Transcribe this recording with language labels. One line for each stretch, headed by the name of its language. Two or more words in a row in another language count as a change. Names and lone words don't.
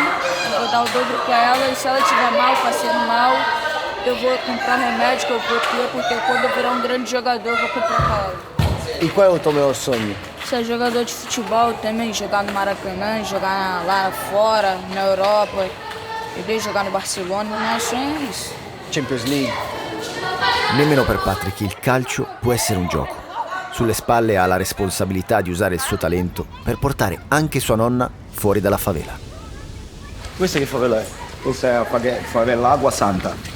Portuguese: Eu vou dar o dobro pra ela e se ela estiver mal, passando mal, eu vou comprar remédio que eu vou ter, porque quando eu virar um grande jogador, eu vou comprar pra ela. E qual é o teu maior sonho? Ser jogador de futebol também, jogar no Maracanã, jogar lá fora, na Europa, e jogar no Barcellona, o maior sonho é isso. Champions League.
Italian: Nemmeno per Patrick il calcio può essere un gioco. Sulle spalle ha la responsabilità di usare il suo talento per portare anche sua nonna fuori dalla favela. Questa che favela è? Questa è la favela Acqua Santa.